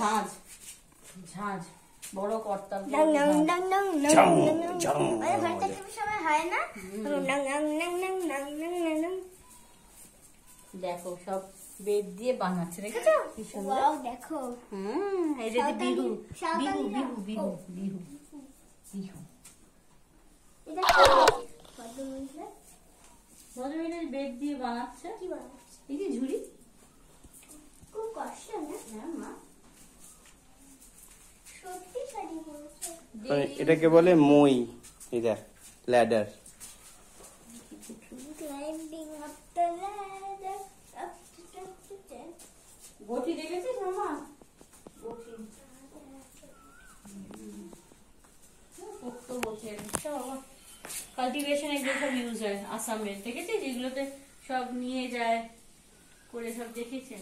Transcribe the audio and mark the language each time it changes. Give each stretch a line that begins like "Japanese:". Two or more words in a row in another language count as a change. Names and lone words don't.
Bangla: ঝাঁঝ, ঝাঁঝ বড় কর্তা। ডাং ডাং ডাং ডাং ডাং ঝাং, ডাং। ঝাং। আরে ঘরটা কি সবাই হয় না? ডাং ডাং ডাং ডাং ডাং ডাং ডাং। দেখো সব বেদ দিয়ে বানাচ্ছে, দেখেছো কি সুন্দর। ওয়াও দেখো। এই যে বিহু, বিহু সাঁওতালিরা। বিহু বিহু বিহু বিহু। এটা কি? পদ্মমহিলা ভদ্রমহিলা বেদ দিয়ে বানাচ্ছে। কি বানাচ্ছে? এই যে ঝুড়ি। খুব কষ্ট না? হ্যাঁ মা, সত্যি শাড়ি পরেছে। এটাকে বলে মই। এই দেখ ল্যাডার।
English: Climbing up the ladder, up to the
Bangla: বটি দেখেছিস মামা? বটি পোক্ত বসে কাল্টিভেশন, এগুলো সব ইউজ হয় আসামের। দেখেছিস যেগুলোতে সব নিয়ে যায় করে, সব দেখেছেন?